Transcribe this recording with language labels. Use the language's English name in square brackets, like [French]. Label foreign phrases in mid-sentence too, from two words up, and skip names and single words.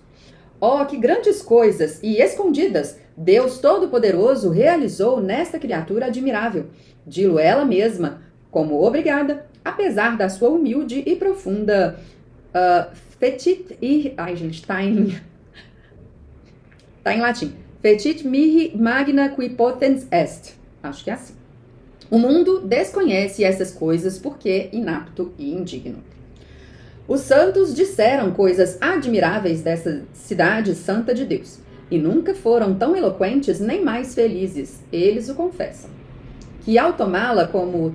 [Portuguese] Oh, que grandes coisas e escondidas Deus Todo-Poderoso realizou nesta criatura admirável, dilo ela mesma, como obrigada, apesar da sua humilde e profunda ai, gente, tá em latim. [Latin] Fetit mihi magna qui potens est. [Portuguese] Acho que é assim. O mundo desconhece essas coisas porque é inapto e indigno. Os santos disseram coisas admiráveis dessa cidade santa de Deus, e nunca foram tão eloquentes nem mais felizes, eles o confessam, que ao tomá-la como o